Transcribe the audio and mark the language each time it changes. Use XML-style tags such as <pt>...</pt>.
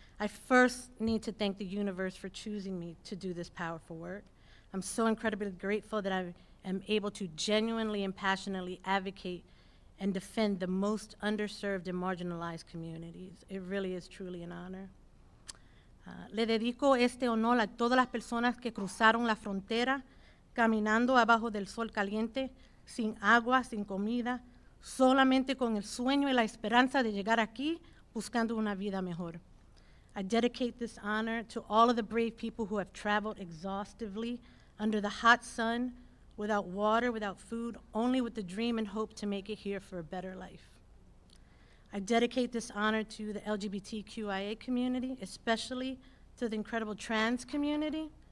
<en>I first need to thank the universe for choosing me to do this powerful work. I'm so incredibly grateful that I am able to genuinely and passionately advocate and defend the most underserved and marginalized communities. It really is truly an honor.</en> <es>Le dedico este honor a todas las personas que cruzaron la frontera caminando abajo del sol caliente, sin agua, sin comida, solamente con el sueño y la esperanza de llegar aquí buscando una vida mejor.</es> <en>I dedicate this honor to all of the brave people who have traveled exhaustively under the hot sun, without water, without food, only with the dream and hope to make it here for a better life. I dedicate this honor to the LGBTQIA community, especially to the incredible trans community.</en>